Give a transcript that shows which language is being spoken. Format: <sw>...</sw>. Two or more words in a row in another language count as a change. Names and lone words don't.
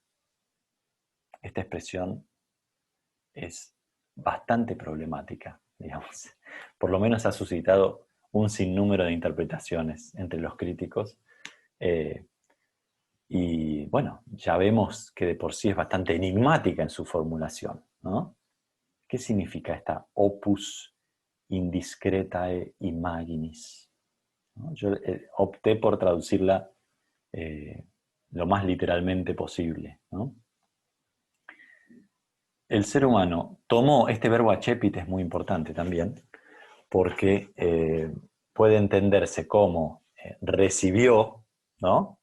<es>Esta expresión es bastante problemática, digamos. Por lo menos ha suscitado un sinnúmero de interpretaciones entre los críticos. Y bueno, ya vemos que de por sí es bastante enigmática en su formulación, ¿no? ¿Qué significa esta</es> <la>opus indiscretae imaginis?</la> <es>¿No? Yo opté por traducirla lo más literalmente posible, ¿no? El ser humano tomó, este verbo achepit es muy importante también, porque puede entenderse como recibió, ¿no?</es>